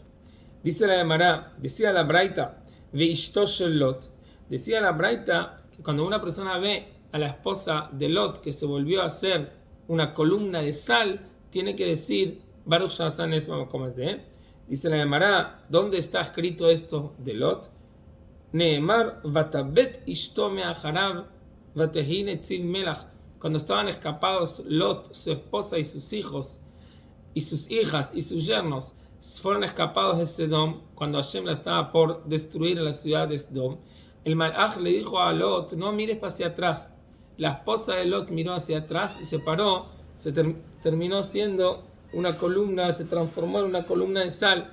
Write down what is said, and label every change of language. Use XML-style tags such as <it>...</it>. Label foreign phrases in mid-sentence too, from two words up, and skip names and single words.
<es>Dice la Gemara, decía la Braita,</es> <he>ואשתו של לוט,</he> <es>decía la Braita que cuando una persona ve a la esposa de Lot que se volvió a hacer una columna de sal, tiene que decir</es> <he>ברוך שעשה נס במקום הזה.</he> <es>Dice la Gemara, ¿dónde está escrito esto de Lot?</es> <he>נאמר ותבט אשתו מאחריו ותהי נציב מלח.</he> <es>Cuando estaban escapados Lot, su esposa y sus hijos, y sus hijas y sus yernos, fueron escapados de Sedom, cuando Hashem la estaba por destruir en la ciudad de Sedom, el Malach le dijo a Lot, no mires hacia atrás. La esposa de Lot miró hacia atrás y se paró, terminó siendo una columna, se transformó en una columna de sal.</es>